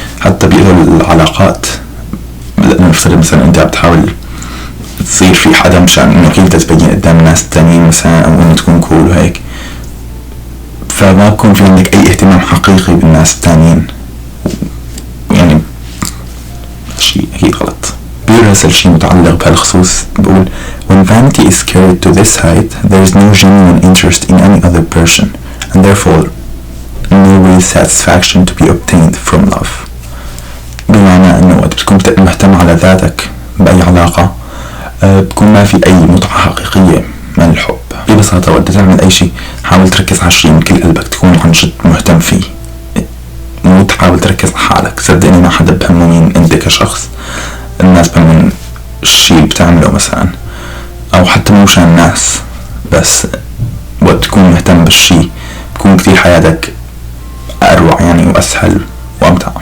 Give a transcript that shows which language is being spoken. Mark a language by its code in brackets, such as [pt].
[ar] حتى بيقتل العلاقات. نفترض مثلا أنت بتحاول تصير في حدا مشان إنه كيف تبين قدام الناس التانيين مثلا، أو إنه تكون كول وهيك، فما بكون في عندك أي اهتمام حقيقي بالناس التانيين، يعني شيء أكيد غلط. بيرسل شيء متعلق بهالخصوص، بقول [en] when vanity is carried to this height there is no genuine interest in any other person and therefore no real satisfaction to be obtained from love. [ar] بمعنى انه وقت بتكون مهتم على ذاتك بأي علاقة، بكون ما في أي متعة حقيقية من الحب. ببساطة وقت تعمل أي شيء حاول تركز على الشيء من كل قلبك، تكون عن جد مهتم فيه، مو تحاول تركز على حالك. صدقني ما حدا بهمه مين انت كشخص، الناس بهمهم الشيء اللي بتعمله مثلا، او حتى مو مشان الناس، بس وقت تكون مهتم بالشيء بكون كتير حياتك اروع يعني واسهل وامتع.